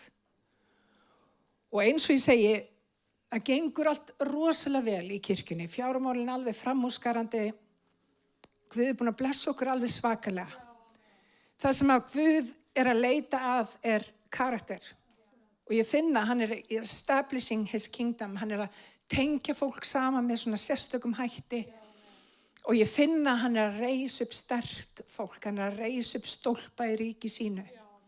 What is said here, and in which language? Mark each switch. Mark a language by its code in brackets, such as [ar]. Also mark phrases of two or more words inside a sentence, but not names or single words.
[is] Og eins og ég segi, það gengur allt rosalega vel í kirkjunni. Fjármálin alveg framúrskarandi. Guð er búin að blessa okkur alveg svakalega. Það sem að Guð er að leita að er karakter. Og ég finna hann er [en] establishing his kingdom. [is] Hann er að tengja fólk saman með svona sérstökum hætti. Og ég finna hann er að reisa upp sterkt fólk. Hann er að reisa upp stólpa í ríki sínu.